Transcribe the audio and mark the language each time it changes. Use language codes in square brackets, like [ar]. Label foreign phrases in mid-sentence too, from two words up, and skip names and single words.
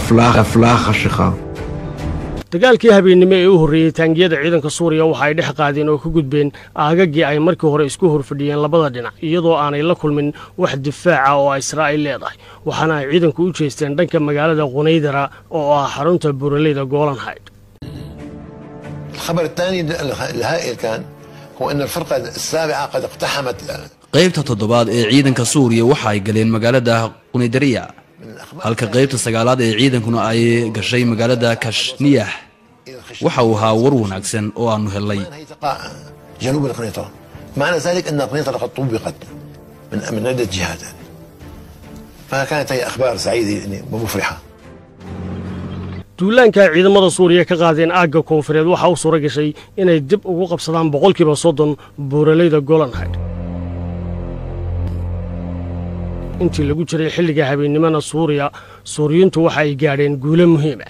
[so] dagaalkii habeennimo ee u horreeyey taangiyada ciidanka suuriya waxa ay dhex qaadeen oo ka gudbeen aagaggii ay markii hore isku horfadhiyeen labada dhinac iyadoo aanay la kulmin wax difaaca oo israa'iil leedahay waxaana ay ciidanku u jeesteen dhanka magaalada qunaydara oo ah xarunta buuraleyda Golan Heights. [ar] الخبر الثاني الهائل كان هو أن الفرقة السابعة قد اقتحمت [so] qaybta toddobaad ee ciidanka Suuriya waxa ay galeen magaalada Qunaydariya halka qaybta sagaalaad ee ciidankuna ay gashay magaalada Kashniyah waxa uu ahaa war wanaagsan oo aanu helay [ar] جنوب القنيطرة معنى ذلك أن القنيطرة قد طبقت من عدة جهات فكانت هي أخبار سعيدة ومفرحة [so] duulaanka ciidamada Suuriya ka qaadeen aagga koonfureed waxa uu suura gashay inay dib ugu qabsadaan 30% buuraleyda Golan Heights intii lagu jiray xilliga habeennimada Suuriyiintu waxa ay gaadheen guulo muhiim ah